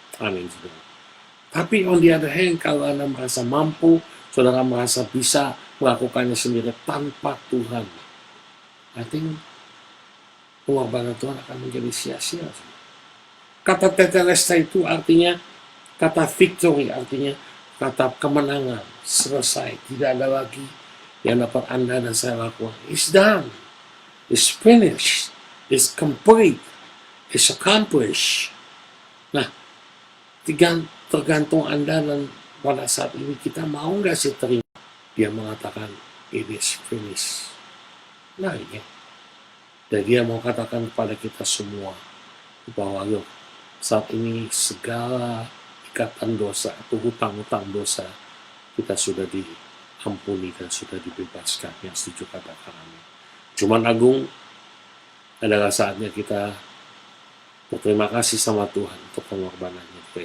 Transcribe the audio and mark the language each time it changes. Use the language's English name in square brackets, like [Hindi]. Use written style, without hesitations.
[Indonesian] Amin. Tapi [English] on the other hand, [Indonesian] kalau Anda merasa mampu, saudara merasa bisa melakukannya sendiri tanpa Tuhan, [English] I think [Indonesian] pengorbanan Tuhan akan menjadi sia-sia. Kata tetelestai itu artinya kata victory, artinya kata kemenangan, selesai, tidak ada lagi yang dapat Anda dan saya lakukan. [English] It's done, it's finished, it's complete, it's accomplished. [Indonesian] Nah, tergantung Anda dan pada saat ini kita mau nggak sih terima. Dia mengatakan [English] it is finished. [Indonesian] Nah, ini. Dan dia mau katakan kepada kita semua bahwa yuk, saat ini segala ikatan dosa atau hutang-hutang dosa kita sudah diampuni dan sudah dibebaskan. Yang setuju katakan amin. Cuman Agung, adalah saatnya kita berterima kasih sama Tuhan untuk pengorbanannya.